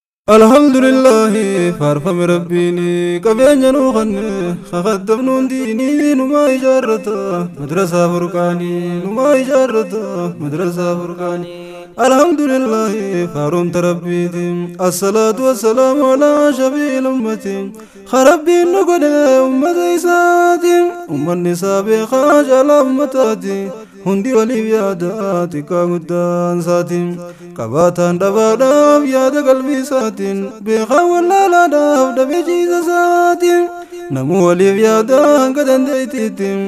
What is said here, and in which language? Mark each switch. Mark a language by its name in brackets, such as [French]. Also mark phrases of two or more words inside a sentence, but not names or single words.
[Arabic] الحمد لله، [Oromo] faarfame Rabbiini, qabeenya nuu kanne, kakaddabnuun diinii numaa ijaarrata. Madrasaa Furqaanii numaa ijaarrata. Madrasaa Furqaanii. [Arabic] الحمد لله، [Oromo] faarumta Rabbiiti. [Arabic] الصلاة والسلام على شفيع الأمة. [Oromo] Ka Rabbiin nu godhe ummata isaati. Ummanni isaa beekaa jaalaa ummataati. Hundi waliif yaada xiqqaa guddaan isaati. Qabaataan dhabaadhaaf yaada qalbii isaatiin. Beekaa wallaalaadhaaf dhabee ciisa isaati. Namuu waliif yaada hanga dandeettiitti.